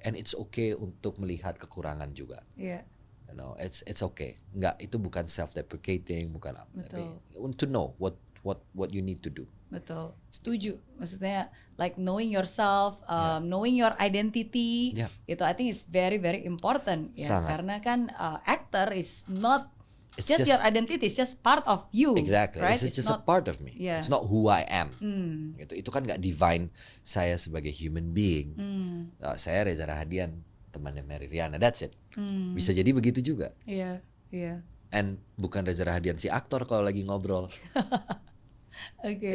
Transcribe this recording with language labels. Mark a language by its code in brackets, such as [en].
[en] And it's okay [id] untuk melihat kekurangan juga. [en] You know, it's okay. [id] Enggak, itu bukan self-deprecating, bukan apa. Tapi [en] to know what you need to do. [id] Betul, setuju. Maksudnya [en] like knowing yourself, knowing your identity, [id] itu [en] I think is very very important ya. [id] Sangat. Karena kan [en] actor is not just your identity, it's just part of you. Exactly, right? it's just a part of me. It's not who I am. [id] Itu kan nggak define saya sebagai human being. Saya Reza Rahadian, temannya Mary Riana, [en] that's it. [id] Bisa jadi begitu juga. Iya. And bukan Reza Rahadian si aktor kalau lagi ngobrol. [en] Okay.